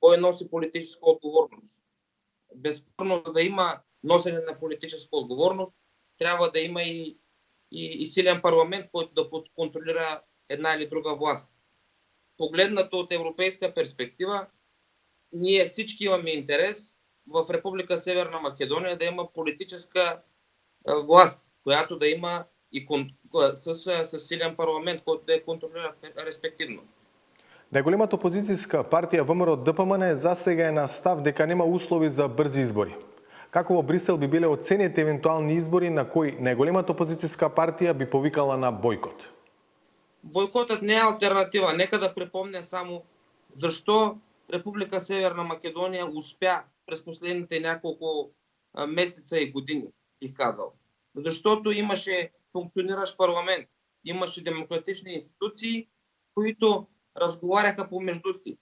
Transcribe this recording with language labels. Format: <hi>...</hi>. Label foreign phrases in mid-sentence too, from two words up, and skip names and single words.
<bg>Кой носи политическа отговорност? Безспорно, за да има носене на политическа отговорност, трябва да има и силен парламент, който да контролира една или друга власт. Погледнато от европейска перспектива, ние всички имаме интерес в Република Северна Македония да има политическа власт, която да има и с силен парламент, който да я контролира респективно.</bg> <mk>Најголемата опозицијска партија ВМРО ДПМН засега е на став дека нема услови за брзи избори. Како во Брисел би биле оценети евентуални избори на кои најголемата опозицијска партија би повикала на бойкот?</mk> <bg>Бойкотът не е алтернатива. Нека да припомня само защо Република Северна Македония успя през последните няколко месеца и години, бих казал. Защото имаше функциониращ парламент, имаше демократични институции, които разговаряха помежду си.</bg>